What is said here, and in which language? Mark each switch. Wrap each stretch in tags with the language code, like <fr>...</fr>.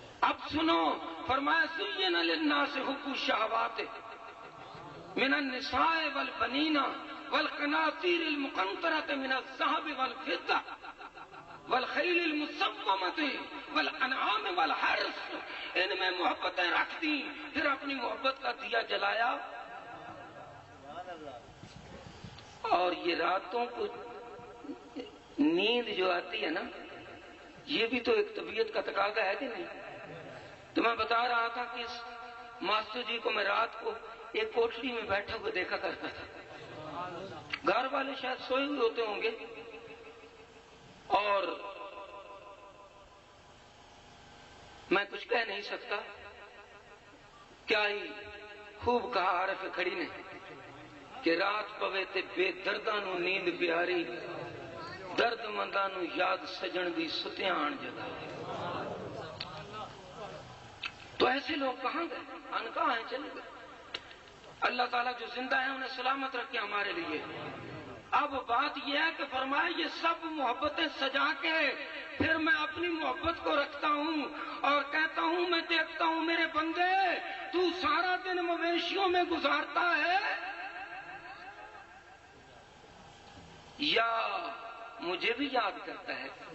<ur>اب سنو، فرمایا</ur> <ar>زین للناس حب الشہوات من النساء والبنین والقناطیر المقنطرۃ من الذهب والفضہ والخیل المسومۃ والانعام والحرث.</ar> <ur>ان میں محبتیں رکھ دی، پھر اپنی محبت کا دیا جلایا. اور یہ راتوں کو نیند جو آتی ہے نا، یہ بھی تو ایک طبیعت کا تقاضا ہے کہ نہیں؟ تو میں بتا رہا تھا کہ اس ماسٹر جی کو میں رات کو ایک کوٹھری میں بیٹھا ہوا دیکھا کرتا تھا. گھر والے شاید سوئے ہوئے ہوتے ہوں گے، اور میں کچھ کہہ نہیں سکتا. کیا ہی خوب کہا عارف کھڑی نے کہ</ur> <pa>رات پوے تے بے درداں نو نیند پیاری، درد منداں نو یاد سجن دی ستیاں آن جگہ.</pa> <ur>تو ایسے لوگ کہاں گئے؟ ان کہاں ہیں؟ چلے گئے. اللہ تعالیٰ جو زندہ ہیں انہیں سلامت رکھے ہمارے لیے. اب بات یہ ہے کہ فرمایا یہ سب محبتیں سجا کے پھر میں اپنی محبت کو رکھتا ہوں اور کہتا ہوں میں دیکھتا ہوں میرے بندے تو سارا دن مویشیوں میں گزارتا ہے یا مجھے بھی یاد کرتا ہے.</ur>